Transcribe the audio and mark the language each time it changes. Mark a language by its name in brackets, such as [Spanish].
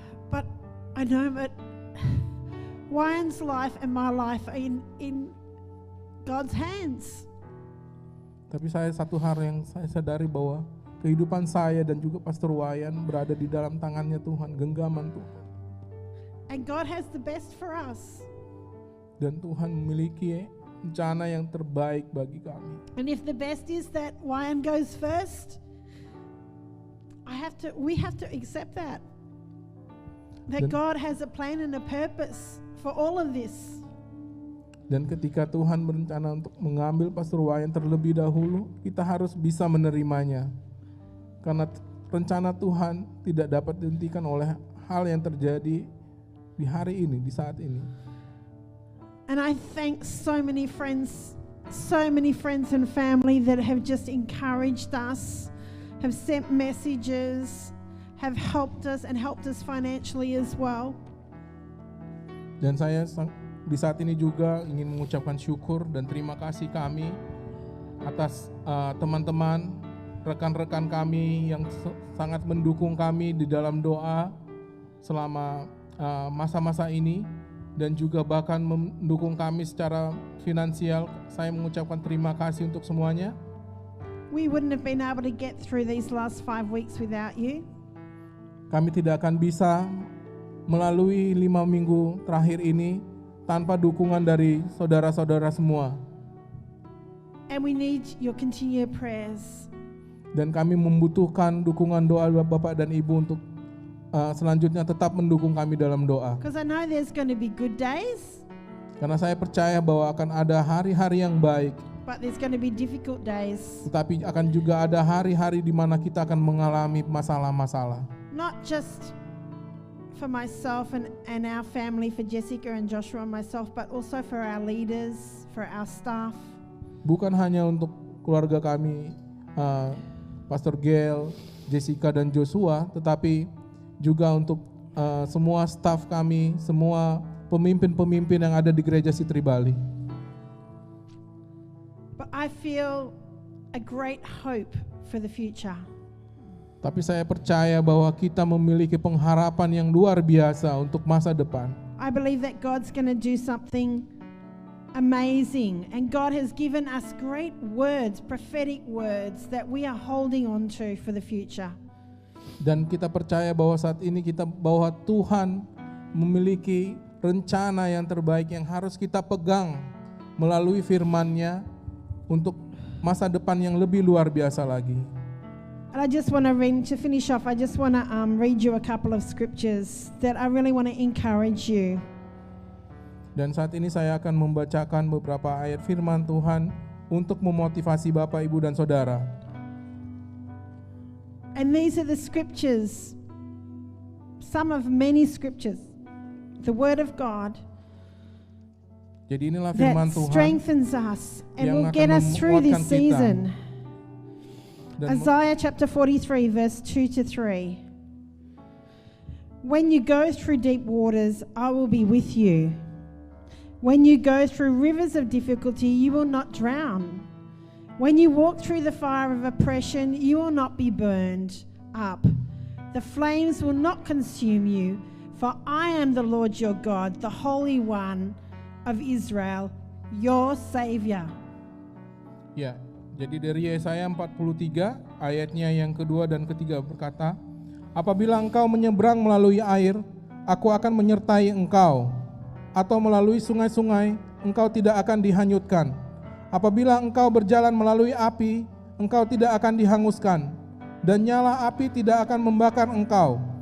[English] But I know that Wyan's life and my life are in God's hands. [Indonesian] Tapi satu hal yang saya sadari bahwa kehidupan saya dan juga Pastor Wayan berada di dalam tangannya Tuhan, genggaman Tuhan. [English] And God has the best for us. [Indonesian] Dan Tuhan memiliki rencana yang terbaik bagi kami. [English] And if the best is that Wyan goes first, we have to accept that. That God has a plan and a purpose for all of this. [Indonesian] Dan ketika Tuhan berencana untuk mengambil Pastor Wayan terlebih dahulu, kita harus bisa menerimanya. Karena rencana Tuhan tidak dapat dihentikan oleh hal yang terjadi di hari ini, di saat ini. [English] And I thank so many friends and family that have just encouraged us, have sent messages, have helped us financially as well. [Indonesian] Dan saya di saat ini juga ingin mengucapkan syukur dan terima kasih kami atas teman-teman, rekan-rekan kami yang sangat mendukung kami di dalam doa selama masa-masa ini dan juga bahkan mendukung kami secara finansial. Saya mengucapkan terima kasih untuk semuanya. [English] We wouldn't have been able to get through these last 5 weeks without you. [Indonesian] Kami tidak akan bisa melalui 5 minggu terakhir ini tanpa dukungan dari saudara-saudara semua. [English] And we need your continued prayers. [Indonesian] Dan kami membutuhkan dukungan doa Bapak dan Ibu untuk selanjutnya tetap mendukung kami dalam doa. [English] Because I know there's going to be good days. [Indonesian] Karena saya percaya bahwa akan ada hari-hari yang baik. [English] But there's going to be difficult days. [Indonesian] Tetapi akan juga ada hari-hari di mana kita akan mengalami masalah-masalah. [English] Not just for myself and our family, for Jessica and Joshua and myself, but also for our leaders, for our staff. [Indonesian] Bukan hanya untuk keluarga kami, Pastor Gail, Jessica dan Joshua, tetapi juga untuk semua staff kami, semua pemimpin-pemimpin yang ada di Gereja Sitri Bali. [English] But I feel a great hope for the future. [Indonesian] Tapi saya percaya bahwa kita memiliki pengharapan yang luar biasa untuk masa depan. [English] I believe that God's going to do something amazing, and God has given us great words, prophetic words that we are holding on to for the future. [Indonesian] Dan kita percaya bahwa saat ini bahwa Tuhan memiliki rencana yang terbaik yang harus kita pegang melalui firman-Nya untuk masa depan yang lebih luar biasa lagi. [English] And I just want to read, to finish off, I just want to read you a couple of scriptures that I really want to encourage you. [Indonesian] Dan saat ini saya akan membacakan beberapa ayat firman Tuhan untuk memotivasi Bapak, Ibu, dan Saudara. [English] And these are the scriptures, some of many scriptures, the Word of God, [Indonesian] Jadi inilah [English] that [Indonesian] firman Tuhan [English] strengthens us and [Indonesian] yang [English] will [Indonesian] akan [English] get us through this [Indonesian] menguatkan kita. [English] season. [Indonesian] dan [English] Isaiah chapter 43 verse 2 to 3. When you go through deep waters, I will be with you. When you go through rivers of difficulty, you will not drown. When you walk through the fire of oppression, you will not be burned up. The flames will not consume you, for I am the Lord your God, the Holy One of Israel, your Savior. [Indonesian] Ya, jadi dari Yesaya 43 ayatnya yang kedua dan ketiga berkata, apabila engkau menyeberang melalui air, aku akan menyertai engkau, atau melalui sungai-sungai, engkau tidak akan dihanyutkan. Apabila engkau berjalan melalui api, engkau tidak akan dihanguskan, dan nyala api tidak akan membakar engkau.